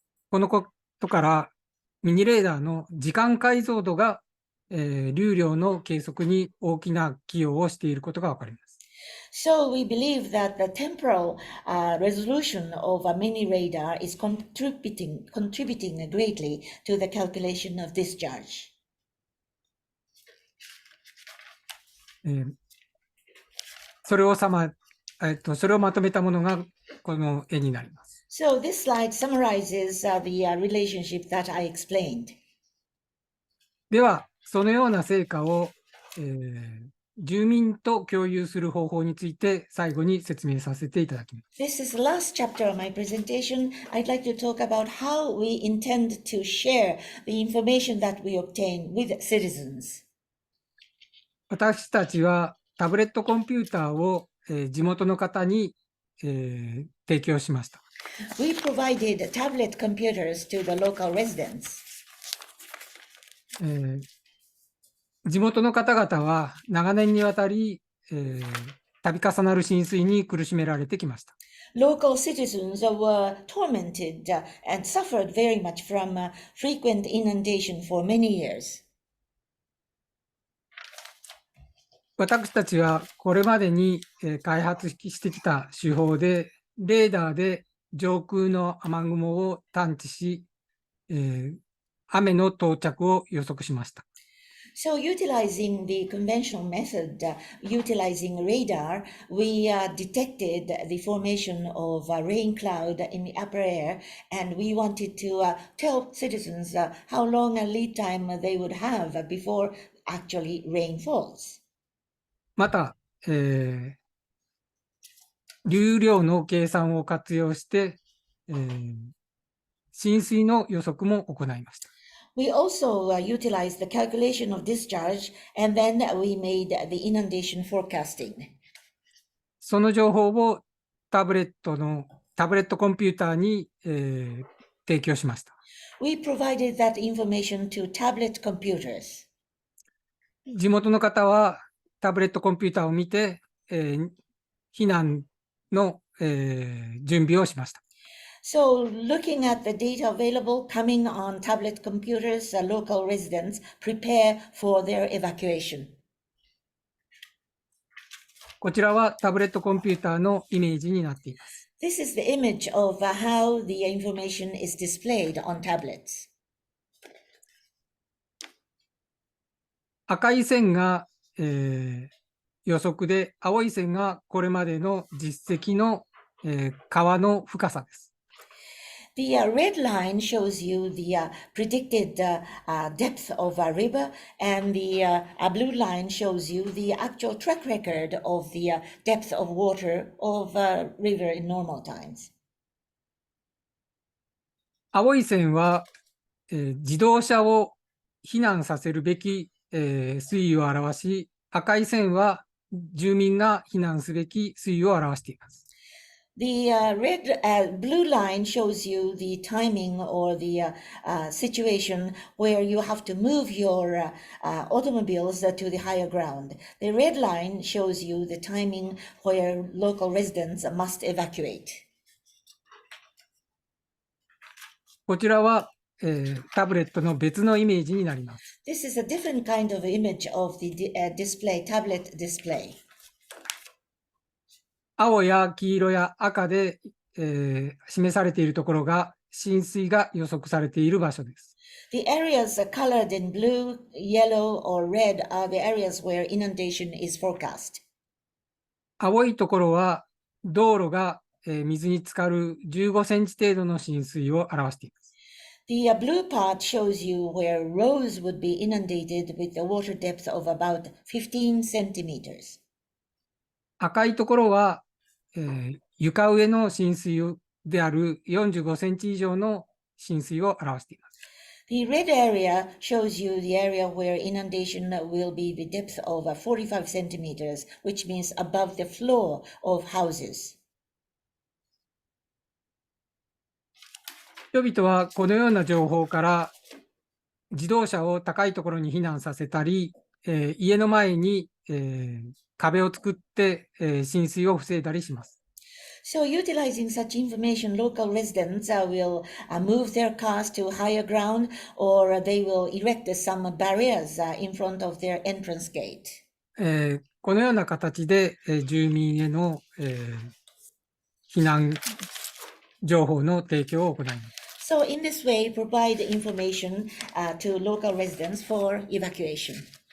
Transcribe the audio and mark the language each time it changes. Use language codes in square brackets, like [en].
[ja] このことから、ミニレーダーの時間解像度が、流量の計測に大きな寄与をしていることがわかります。 [en] So we believe that the temporal resolution of a mini radar is contributing greatly to the calculation of discharge. [ja] それをまとめたものがこの絵になります。 [en] So this slide summarizes the relationship that I explained. [ja] では、そのような成果を、住民と共有する方法について最後に説明させていただきます。 [en] This is the last chapter of my presentation. I'd like to talk about how we intend to share the information that we obtain with citizens. [ja] 私たちはタブレットコンピューターを、地元の方に、提供しました。 [en] We provided tablet computers to the local residents. [ja] 地元の方々は長年にわたり、度重なる浸水に苦しめられてきました。 [en] Local citizens were tormented and suffered very much from frequent inundation for many years. [ja] 私たちはこれまでに、開発してきた手法で、レーダーで上空の雨雲を探知し、雨の到着を予測しました。 [en] So utilizing the conventional method, utilizing radar, we detected the formation of rain cloud in the upper air, and we wanted to tell citizens how long a lead time they would have before actually rain falls. [ja] また、流量の計算を活用して、浸水の予測も行いました。 [en] We also utilized the calculation of discharge, and then we made the inundation forecasting. [ja] その情報をタブレットコンピューターに、提供しました。 [en] We provided that information to tablet computers. [ja] 地元の方はタブレットコンピューターを見て、避難の、準備をしました。 [en] So looking at the data available coming on tablet computers, local residents prepare for their evacuation. [ja] こちらはタブレットコンピューターのイメージになっています。 [en] This is the image of how the information is displayed on tablets. [ja] 赤い線が、予測で、青い線がこれまでの実績の、川の深さです。 [en] The red line shows you the predicted depth of a river, and the blue line shows you the actual track record of the depth of water of a river in normal times. [ja] 青い線は、自動車を避難させるべき、水位を表し、赤い線は住民が避難すべき水位を表しています。 [en] The blue line shows you the timing or the situation where you have to move your automobiles to the higher ground. The red line shows you the timing where local residents must evacuate. [ja] こちらは、タブレットの別のイメージになります。 [en] This is a different kind of image of the display, tablet display. [ja] 青や黄色や赤で、示されているところが浸水が予測されている場所です。 [en] The areas colored in blue, yellow, or red are the areas where inundation is forecast. [ja] 青いところは道路が、水に浸かる15センチ程度の浸水を表しています。 [en] The blue part shows you where roads would be inundated with the water depth of about 15 centimeters. [ja] 赤いところは、床上の浸水である45センチ以上の浸水を表しています。 [en] The red area shows you the area where inundation will be the depth of 45 centimeters, which means above the floor of houses. [ja] 人々はこのような情報から自動車を高いところに避難させたり、家の前に、壁を作って、浸水を防いだりします。 [en] So utilizing such information, local residents will move their cars to higher ground, or they will erect some barriers in front of their entrance gate. [ja] このような形で、住民への、避難情報の提供を行います。 [en] So in this way, provide information to local residents for evacuation.